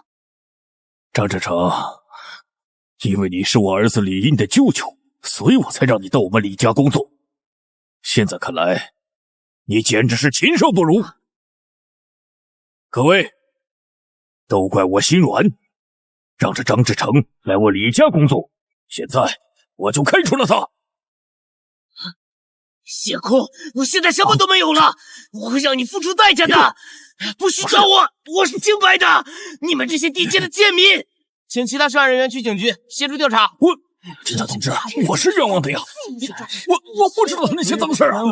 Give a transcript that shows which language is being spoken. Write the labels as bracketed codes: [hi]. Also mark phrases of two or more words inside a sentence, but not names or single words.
[zh] 張志成，因為你是我兒子李英的舅舅，所以我才讓你到我們李家工作。現在看來，你簡直是禽獸不如。各位，都怪我心軟，讓這張志成來我李家工作，現在我就開除了他。葉空，我現在什麼都沒有了，我會讓你付出代價的。不許找我，我是清白的。你們這些地界的賤民，請其他涉案人員去警局協助調查。警察同志，我是冤枉的呀，我不知道他那些髒事啊。